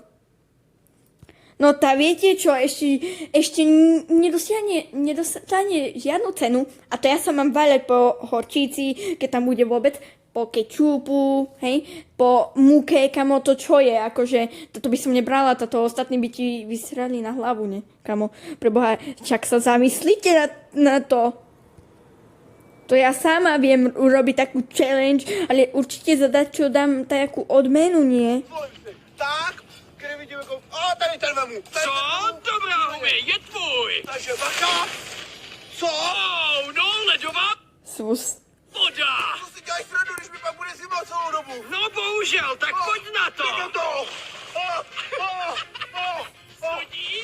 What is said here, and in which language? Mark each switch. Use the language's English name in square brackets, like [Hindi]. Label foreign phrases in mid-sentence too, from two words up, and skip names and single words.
[Slovak] No tá viete čo, ešte nedostane žiadnu cenu a to ja sa mám váľať po horčíci, keď tam bude vôbec, po kečupu, hej, po múke, kamo, to čo je, akože, toto by som nebrala, toto ostatní by ti vysrali na hlavu, ne, kamo, preboha, čak sa zamyslíte na to. To ja sama viem urobiť takú challenge, ale určite za čo dám takú odmenu, nie? Tak, kde vidíme koho... A, [Czech] tady ten vemu. Co? Dobrá, Humi, je tvůj. Takže bacha. Co? Oh, no, ledová Sus. voda. To si děláš srandu, když mi pak bude zima celou dobu. No bohužel, tak pojď na to. Jdem to. Sudí?